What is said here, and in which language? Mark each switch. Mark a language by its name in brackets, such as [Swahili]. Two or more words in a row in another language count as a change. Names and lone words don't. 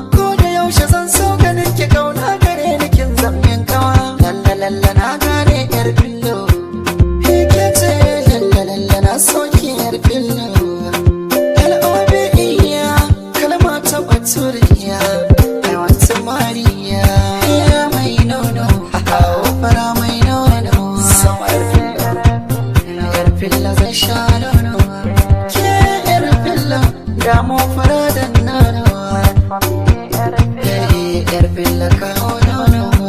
[Hausa] Ko da yaushe zan so ganin ki kauna gare ni kin zan min kawa. Lalla lalla na gane yar fillo. He ke ce lalla lalla na so ki yar fillo. L O V E, kalma ta baturiya. [English] I want to marry ya. [Hausa] Ya mai nono, kawo fara mai nono. Yar filla zai sha nono. Ke yar filla, damo fara da nono. Eh, yar filla kawo nono.